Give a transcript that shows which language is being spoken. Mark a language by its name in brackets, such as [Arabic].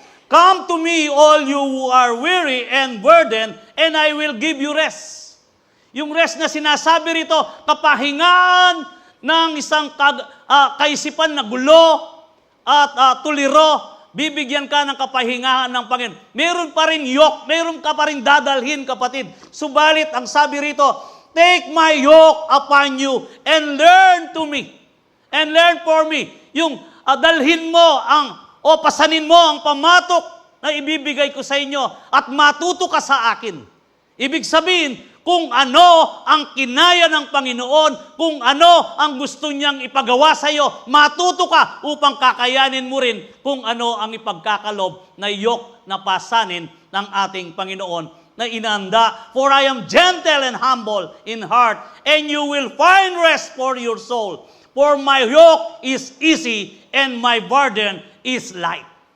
[English] Come to me, all you who are weary and burdened, and I will give you rest. [Filipino] Yung rest na sinasabi rito, kapahingaan ng isang kaisipan na gulo at tuliro, bibigyan ka ng kapahingaan ng Panginoon. Meron pa rin yoke, meron ka pa rin dadalhin, kapatid. Subalit, ang sabi rito, [English] take my yoke upon you and learn to me. And learn for me. [Filipino] Yung dalhin mo pasanin mo ang pamatok na ibibigay ko sa inyo at matuto ka sa akin. Ibig sabihin, kung ano ang kinaya ng Panginoon, kung ano ang gusto niyang ipagawa sa iyo, matuto ka upang kakayanin mo rin kung ano ang ipagkakalob na yoke na pasanin ng ating Panginoon na inanda. [English] For I am gentle and humble in heart, and you will find rest for your soul. For my yoke is easy and my burden is light.